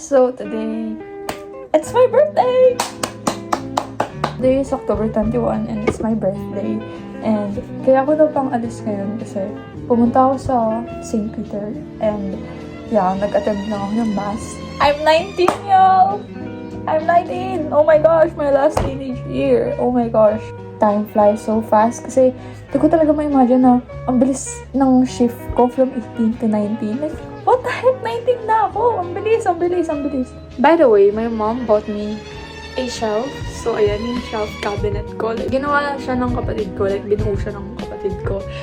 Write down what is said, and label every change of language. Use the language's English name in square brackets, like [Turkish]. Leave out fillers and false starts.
[English] So today, it's my birthday! Today is October 21 and it's my birthday. [Filipino] And kaya ako daw pang alis ngayon kasi pumunta ako sa St. Peter and yeah, nag-attend lang ako ng mass. [English] I'm 19, y'all! I'm 19! Oh my gosh, my last teenage year. Oh my gosh. Time flies so fast [Filipino] kasi hindi ko talaga ma-imagine na ang bilis ng shift ko [English] from 18 to 19. Like, what the heck? [Filipino] 19 na ako! Ang bilis, ang bilis, ang bilis. [English] By the way, my mom bought me a shelf. [Filipino] So, ayan yung shelf cabinet ko. Like, ginawa siya ng kapatid ko. Like, binuo siya ng kapatid ko.